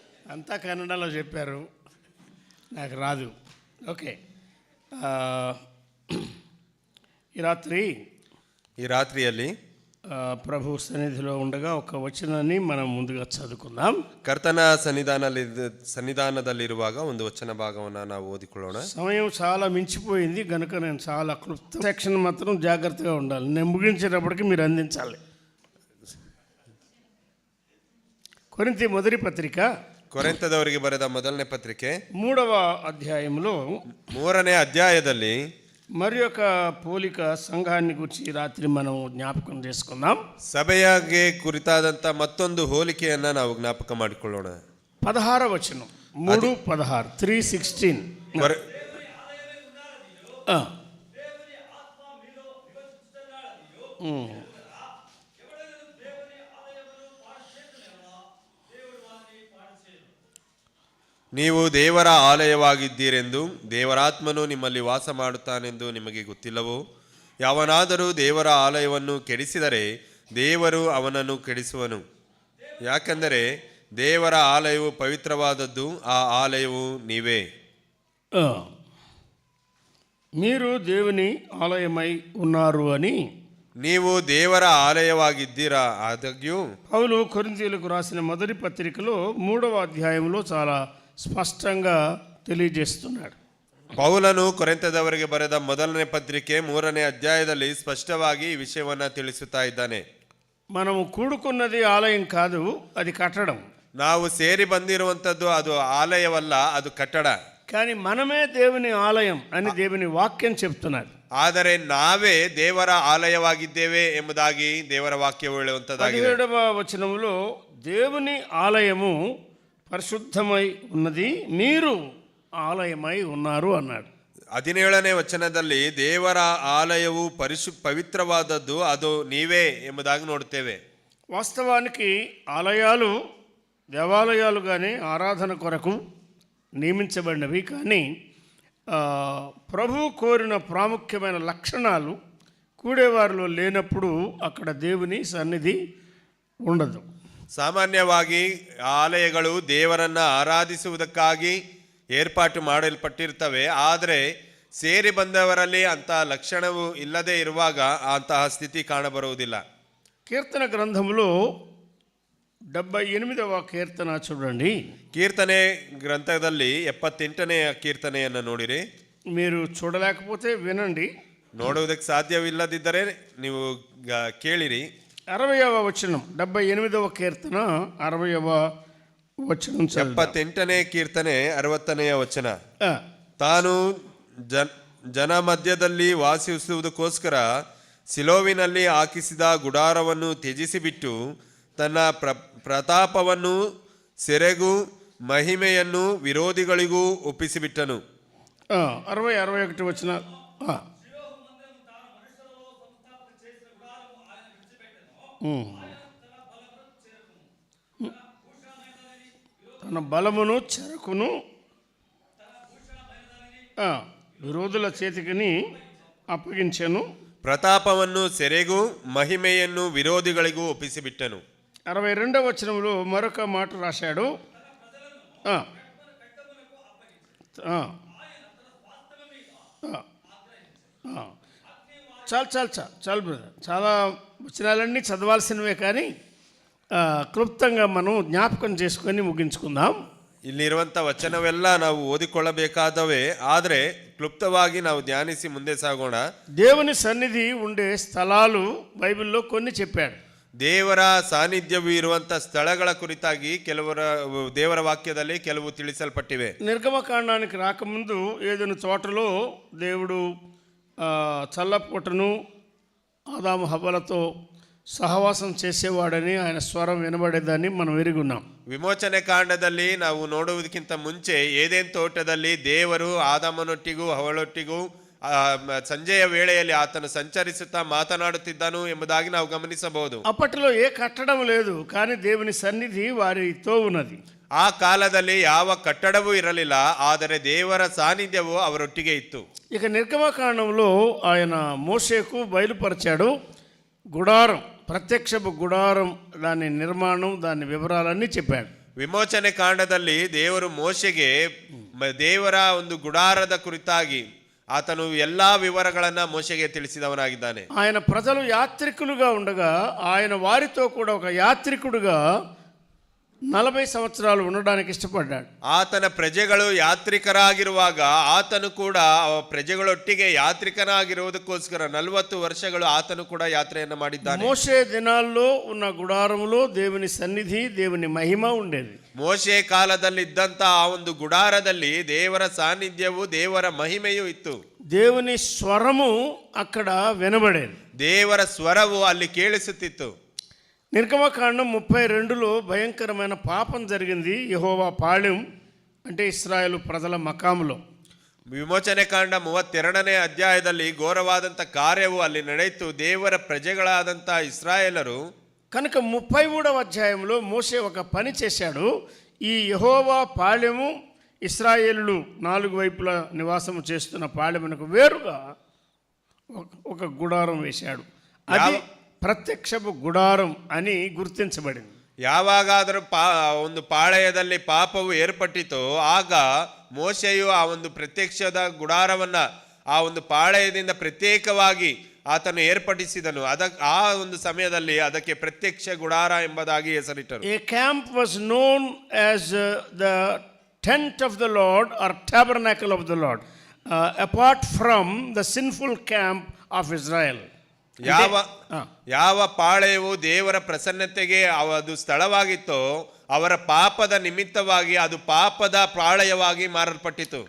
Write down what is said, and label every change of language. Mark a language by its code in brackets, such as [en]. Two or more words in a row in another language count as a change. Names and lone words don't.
[te] అంతా కన్నడలో చెప్పారు, నాకు రాదు. ఓకే, ఈ రాత్రిಯಲ್ಲಿ ప్రభు సన్నిధిలో ఉండగా ఒక వచనాన్ని మనం ముందుగా ಚದುకుందాం. [kn] ಕರ್ತನ ಸನ್ನಿಧಾನದಲ್ಲಿರುವಾಗ ಒಂದು ವಚನ ಭಾಗವನ್ನು ನಾವು ಓದಿಕೊಳ್ಳೋಣ. [te] సమయం చాలా మించిపోయింది గనుక నేను చాలా క్లుప్త సెక్షన్ మాత్రం జాగ్రత్తగా ఉండాలి. నేను ముగించేటప్పటికి మీరు అందించాలి. కొరింథీ మొదటి పత్రిక, [kn] ಕೊರಿಂಥದವರಿಗೆ ಬರೆದ ಮೊದಲನೇ ಪತ್ರಿಕೆ [te] 3వ అధ్యాయంలో [kn] 3ನೇ ಅಧ್ಯಾಯದಲ್ಲಿ [te] మరి ఒక పోలిక సంఘాన్ని గురించి రాత్రి మనం జ్ఞాపకం చేసుకుందాం. [kn] ಸಭೆಯಾಗೆ ಕುರಿತಾದಂಥ ಮತ್ತೊಂದು ಹೋಲಿಕೆಯನ್ನು ನಾವು ಜ್ಞಾಪಕ ಮಾಡಿಕೊಳ್ಳೋಣ. [te] 16వ వచనం, 3:16, 3:16. [kn] ನೀವು ದೇವರ ಆಲಯವಾಗಿದ್ದೀರೆಂದು ದೇವರಾತ್ಮನು ನಿಮ್ಮಲ್ಲಿ ವಾಸ ಮಾಡುತ್ತಾನೆಂದು ನಿಮಗೆ ಗೊತ್ತಿಲ್ಲವೋ? ಯಾವನಾದರೂ ದೇವರ ಆಲಯವನ್ನು ಕೆಡಿಸಿದರೆ ದೇವರು ಅವನನ್ನು ಕೆಡಿಸುವನು. ಯಾಕೆಂದರೆ ದೇವರ ಆಲಯವು ಪವಿತ್ರವಾದದ್ದು, ಆ ಆಲಯವು ನೀವೇ. [te] మీరు దేవుని ఆలయమై ఉన్నారు అని, [kn] ನೀವು ದೇವರ ಆಲಯವಾಗಿದ್ದೀರಾ. ಆದಾಗ್ಯೂ [te] పౌలు కొరింథీయులకు రాసిన మొదటి పత్రికలో 3వ అధ్యాయంలో చాలా స్పష్టంగా తెలియజేస్తున్నాడు. [kn] ಪೌಲನು ಕೊರಿಂಥದವರಿಗೆ ಬರೆದ ಮೊದಲನೇ ಪತ್ರಿಕೆ 3ನೇ ಅಧ್ಯಾಯದಲ್ಲಿ ಸ್ಪಷ್ಟವಾಗಿ ಈ ವಿಷಯವನ್ನು ತಿಳಿಸುತ್ತಾ ಇದ್ದಾನೆ. [te] మనము కూడుకున్నది ఆలయం కాదు, అది కట్టడం. [kn] ನಾವು ಸೇರಿ ಬಂದಿರುವಂಥದ್ದು ಅದು ಆಲಯವಲ್ಲ, ಅದು ಕಟ್ಟಡ. [te] కానీ మనమే దేవుని ఆలయం అని దేవుని వాక్యం చెప్తున్నది. [kn] ಆದರೆ ನಾವೇ ದೇವರ ಆಲಯವಾಗಿದ್ದೇವೆ ಎಂಬುದಾಗಿ ದೇವರ ವಾಕ್ಯವು ಹೇಳುವಂಥದ್ದಾಗಿದೆ. [te] 17వ వచనంలో దేవుని ఆలయము పరిశుద్ధమై ఉన్నది, మీరు ఆలయమై ఉన్నారు అన్నాడు. [kn] 17ನೇ వచನದಲ್ಲಿ ದೇವರ ಆಲಯವು ಪವಿತ್ರವಾದದ್ದು, ಅದು ನೀವೇ ಎಂಬುದಾಗಿ ನೋಡುತ್ತೇವೆ. [te] వాస్తవానికి ఆలయాలు దేవాలయాలుగానే ఆరాధన కొరకు నియమించబడినవి. కానీ ప్రభు కోరిన ప్రాముఖ్యమైన లక్షణాలు కూడేవారిలో లేనప్పుడు అక్కడ దేవుని సన్నిధి ఉండదు. [kn] ಸಾಮಾನ್ಯವಾಗಿ ಆಲಯಗಳು ದೇವರನ್ನು ಆರಾಧಿಸುವುದಕ್ಕಾಗಿ ಏರ್ಪಾಟು ಮಾಡಲ್ಪಟ್ಟಿರ್ತವೆ. ಆದರೆ ಸೇರಿ ಬಂದವರಲ್ಲಿ ಅಂತಹ ಲಕ್ಷಣವು ಇಲ್ಲದೆ ಇರುವಾಗ ಅಂತಹ ಸ್ಥಿತಿ ಕಾಣಬರುವುದಿಲ್ಲ. [te] కీర్తన గ్రంథంలో 78వ కీర్తన చూడండి. [kn] ಕೀರ್ತನೆ ಗ್ರಂಥದಲ್ಲಿ 78ನೇ ಕೀರ್ತನೆಯನ್ನು ನೋಡಿರಿ. [te] మీరు చూడలేకపోతే వినండి, [kn] ನೋಡುವುದಕ್ಕೆ ಸಾಧ್ಯವಿಲ್ಲದಿದ್ದರೆ ನೀವು ಕೇಳಿರಿ. [te] 60వ వచనం, 78వ కీర్తన 60వ వచనం. [kn] 78ನೇ ಕೀರ್ತನೆ 60ನೆಯ ವಚನ. ತಾನು ಜನ ಮಧ್ಯದಲ್ಲಿ ವಾಸಿಸುವುದಕ್ಕೋಸ್ಕರ ಸಿಲೋವಿನಲ್ಲಿ ಹಾಕಿಸಿದ ಗುಡಾರವನ್ನು ತ್ಯಜಿಸಿಬಿಟ್ಟು ತನ್ನ ಪ್ರತಾಪವನ್ನು ಸೆರೆಗೂ ಮಹಿಮೆಯನ್ನು ವಿರೋಧಿಗಳಿಗೂ ಒಪ್ಪಿಸಿಬಿಟ್ಟನು. 60-61 ವಚನ. [te] తన బలమును చెరకును విరోధుల చేతికిని అప్పగించెను. [kn] ಪ್ರತಾಪವನ್ನು ಸೆರೆಗೂ ಮಹಿಮೆಯನ್ನು ವಿರೋಧಿಗಳಿಗೂ ಒಪ್ಪಿಸಿಬಿಟ್ಟನು. [te] 62వ వచనంలో మరొక మాట రాశాడు. చాలు బ్రదర్, చాలా వచనాలన్నీ చదవాల్సినవే, కానీ క్లుప్తంగా మనం జ్ఞాపకం చేసుకొని ముగించుకుందాం. [kn] ಇಲ್ಲಿರುವಂಥ ವಚನವೆಲ್ಲ ನಾವು ಓದಿಕೊಳ್ಳಬೇಕಾದವೇ, ಆದರೆ ಕ್ಲುಪ್ತವಾಗಿ ನಾವು ಧ್ಯಾನಿಸಿ ಮುಂದೆ ಸಾಗೋಣ. [te] దేవుని సన్నిధి ఉండే స్థలాలు బైబిల్లో కొన్ని చెప్పాడు. [kn] ದೇವರ ಸಾನ್ನಿಧ್ಯವು ಇರುವಂಥ ಸ್ಥಳಗಳ ಕುರಿತಾಗಿ ದೇವರ ವಾಕ್ಯದಲ್ಲಿ ಕೆಲವು ತಿಳಿಸಲ್ಪಟ್ಟಿವೆ. [te] నిర్గమకాండానికి రాకముందు ఏదైనా తోటలో దేవుడు చల్లపూటను ఆదాము హవ్వలతో సహవాసం చేసేవాడని, ఆయన స్వరం వినబడేదని మనం ఎరుగున్నాం. [kn] ವಿಮೋಚನೆ ಕಾಂಡದಲ್ಲಿ ನಾವು ನೋಡುವುದಕ್ಕಿಂತ ಮುಂಚೆ ಏದೇನ್ ತೋಟದಲ್ಲಿ ದೇವರು ಆದಾಮನೊಟ್ಟಿಗೂ ಹವಳೊಟ್ಟಿಗೂ ಸಂಜೆಯ ವೇಳೆಯಲ್ಲಿ ಆತನು ಸಂಚರಿಸುತ್ತಾ ಮಾತನಾಡುತ್ತಿದ್ದನು ಎಂಬುದಾಗಿ ನಾವು ಗಮನಿಸಬಹುದು. [te] అప్పట్లో ఏ కట్టడం లేదు, కానీ దేవుని సన్నిధి వారితో ఉన్నది. [kn] ಆ ಕಾಲದಲ್ಲಿ ಯಾವ ಕಟ್ಟಡವೂ ಇರಲಿಲ್ಲ, ಆದರೆ ದೇವರ ಸಾನ್ನಿಧ್ಯವು ಅವರೊಟ್ಟಿಗೆ ಇತ್ತು. [te] ఇక నిర్గమకాండంలో ఆయన మోషేకు బయలుపరిచాడు గుడారం, ప్రత్యక్షపు గుడారం, దాని నిర్మాణం, దాని వివరాలన్నీ చెప్పాడు. [kn] ವಿಮೋಚನೆ ಕಾಂಡದಲ್ಲಿ ದೇವರು ಮೋಶೆಗೆ ದೇವರ ಒಂದು ಗುಡಾರದ ಕುರಿತಾಗಿ ಆತನು ಎಲ್ಲಾ ವಿವರಗಳನ್ನ ಮೋಶೆಗೆ ತಿಳಿಸಿದವನಾಗಿದ್ದಾನೆ. [te] ఆయన ప్రజలు యాత్రికులుగా ఉండగా ఆయన వారితో కూడా ఒక యాత్రికుడుగా 40 సంవత్సరాలు ఉండడానికి ఇష్టపడ్డాడు. [kn] ಆತನ ಪ್ರಜೆಗಳು ಯಾತ್ರಿಕರಾಗಿರುವಾಗ ಆತನು ಕೂಡ ಪ್ರಜೆಗಳೊಟ್ಟಿಗೆ ಯಾತ್ರಿಕನಾಗಿರುವುದಕ್ಕೋಸ್ಕರ 40 ವರ್ಷಗಳು ಆತನು ಕೂಡ ಯಾತ್ರೆಯನ್ನು ಮಾಡಿದ್ದಾನೆ. [te] మోషే దినాల్లో ఉన్న గుడారములో దేవుని సన్నిధి దేవుని మహిమ ఉండేది. [kn] ಮೋಶೆ ಕಾಲದಲ್ಲಿ ಇದ್ದಂತ ಆ ಒಂದು ಗುಡಾರದಲ್ಲಿ ದೇವರ ಸಾನ್ನಿಧ್ಯವು ದೇವರ ಮಹಿಮೆಯೂ ಇತ್ತು. [te] దేవుని స్వరము అక్కడ వినబడేది. [kn] ದೇವರ ಸ್ವರವು ಅಲ್ಲಿ ಕೇಳಿಸುತ್ತಿತ್ತು. [te] నిర్గమకాండం 32లో భయంకరమైన పాపం జరిగింది యెహోవా పాళెం అంటే ఇశ్రాయేలు ప్రజల మకాములో. [kn] ವಿಮೋಚನೆ ಕಾಂಡ 32ನೇ ಅಧ್ಯಾಯದಲ್ಲಿ ಘೋರವಾದಂಥ ಕಾರ್ಯವು ಅಲ್ಲಿ ನಡೆಯಿತು. ದೇವರ ಪ್ರಜೆಗಳಾದಂಥ ಇಸ್ರಾಯೇಲರು [te] కనుక 33వ అధ్యాయంలో మోషే ఒక పని చేశాడు. ఈ యెహోవా పాళెము ఇశ్రాయేలులు 4 వైపులా నివాసం చేస్తున్న పాళెమునకు వేరుగా ఒక గుడారం వేశాడు. అది ప్రత్యక్షపు గుడారం అని గుర్తించబడింది. [kn] ಯಾವಾಗಾದರೂ ಒಂದು ಪಾಳೆಯದಲ್ಲಿ ಪಾಪವು ಏರ್ಪಟ್ಟಿತೋ ಆಗ ಮೋಶೆಯು ಆ ಒಂದು ಪ್ರತ್ಯಕ್ಷದ ಗುಡಾರವನ್ನ ಆ ಒಂದು ಪಾಳೆಯದಿಂದ ಪ್ರತ್ಯೇಕವಾಗಿ ಆತನು ಏರ್ಪಡಿಸಿದನು. ಆ ಒಂದು ಸಮಯದಲ್ಲಿ ಅದಕ್ಕೆ ಪ್ರತ್ಯಕ್ಷ ಗುಡಾರ ಎಂಬುದಾಗಿ ಹೆಸರಿಟ್ಟರು. [en] A camp was known as the tent of the Lord or tabernacle of the Lord, apart from the sinful camp of Israel. [kn] ಯಾವ ಪಾಳೆಯವು ದೇವರ ಪ್ರಸನ್ನತೆಗೆ ಅದು ಸ್ಥಳವಾಗಿತ್ತೋ ಅವರ ಪಾಪದ ನಿಮಿತ್ತವಾಗಿ ಅದು ಪಾಪದ ಪಾಳೆಯವಾಗಿ ಮಾರಲ್ಪಟ್ಟಿತು.